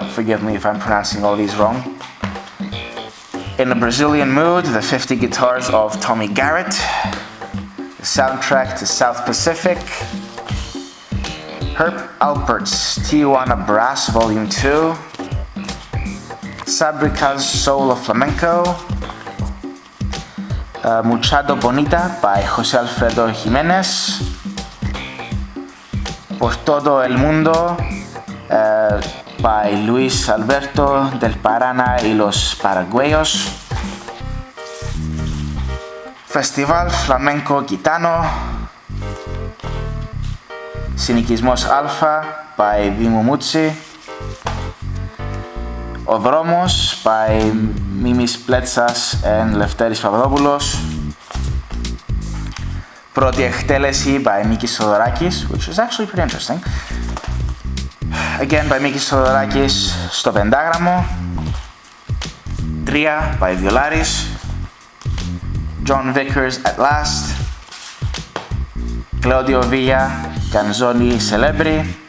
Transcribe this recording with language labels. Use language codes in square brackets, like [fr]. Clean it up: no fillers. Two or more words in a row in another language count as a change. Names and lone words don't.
[en] Forgive me if I'm pronouncing all these wrong. In a Brazilian Mood, the 50 Guitars of Tommy Garrett. The soundtrack to South Pacific. Herb Alpert's Tijuana Brass Volume 2. Sabrica's Soul of Flamenco. Muchado Bonita by José Alfredo Jiménez. Por Todo el Mundo by Luis Alberto del Paraná y los Paraguayos. Festival Flamenco Gitano. Sinikismos Alpha by Vimumutsi. Ο Δρόμος by Μίμης Πλέτσας and Λευτέρης Παπαδόπουλος. Πρώτη εκτέλεση by Μίκης Θοδωράκης, which is actually pretty interesting. Again by Μίκης Θοδωράκης [el] στο πεντάγραμμο. [en] 3 by Βιολάρης. John Vickers at last. Claudio Villa, Canzoni Celebri.